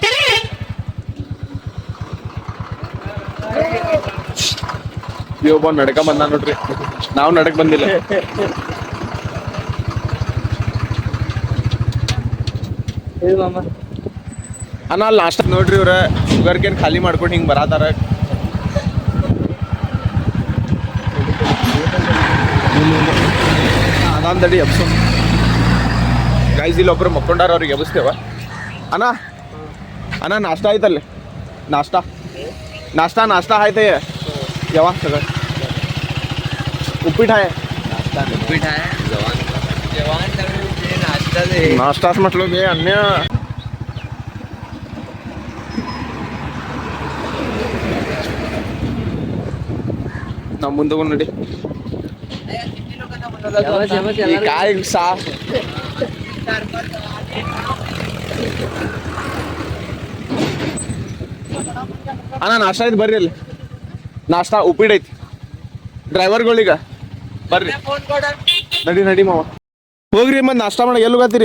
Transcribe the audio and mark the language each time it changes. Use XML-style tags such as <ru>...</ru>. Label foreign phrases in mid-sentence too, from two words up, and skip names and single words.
<kn>ಒಬ್ಬ ನಡ್ಕ ಬಂದ ನೋಡ್ರಿ ನಾವು ನಡಕ್ ಬಂದಿಲ್ಲ ಅಣ್ಣ ಅಲ್ಲಿ ನಾಷ್ಟ ನೋಡ್ರಿ ಇವ್ರ</kn> <en>sugar cane</en> <kn>ಖಾಲಿ ಮಾಡ್ಕೊಂಡು ಹಿಂಗ್ ಬರಾತಾರ ಅದಂದಡಿ ಎಬ್ಸು ಗೈಸ್ ಇಲ್ಲಿ ಒಬ್ರು ಮಕ್ಕೊಂಡಾರ ಅವ್ರಿಗೆ ಎಬ್ಸ್ತೇವ ಅಣ್ಣ ನಾಷ್ಟ ಆಯ್ತಲ್ಲಿ</kn> <mr>नाश्ता आहे ते जेवण सगळं उपीट आहे नाश्ताच म्हटलं मी अन्य</mr> <kn>ನಮ್ಮ ಮುಂದೆ ನೋಡಿ</kn> <mr>काय सा</mr> <kn>ಅಣ್ಣ ನಾಷ್ಟ ಐತಿ ಬರ್ರಿ ಅಲ್ಲಿ ನಾಷ್ಟ ಉಪ್ಪಿಟ್ಟು ಐತಿ ಡ್ರೈವರ್ಗಳಿಗ ಬರ್ರಿ ನಡಿ ಮಾವ ಹೋಗ್ರಿ ಮತ್ತೆ ನಾಷ್ಟ ಮಾಡಿ ಎಲ್ಲಿ ಹೋಗತ್ತೀರಿ</kn>